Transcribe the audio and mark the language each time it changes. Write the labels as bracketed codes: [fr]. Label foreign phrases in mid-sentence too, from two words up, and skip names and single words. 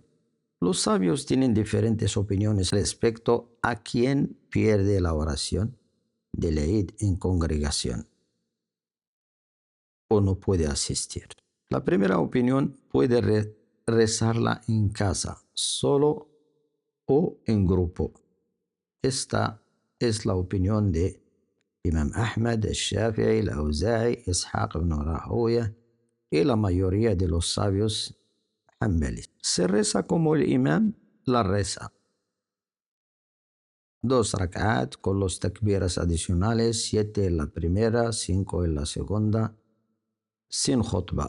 [es] Los sabios tienen diferentes opiniones respecto a quién pierde la oración del Eid en congregación o no puede asistir. La primera opinión puede rezarla en casa, solo o en grupo. Esta es la opinión de Imam Ahmad, al-Shafi'i, al-Auza'i, Ishaq ibn Rahoya y la mayoría de los sabios hanbalis. Se reza como el imam la reza. 2 rak'at con los takbiras adicionales, 7 en la primera, 5 en la segunda, sin khutbah.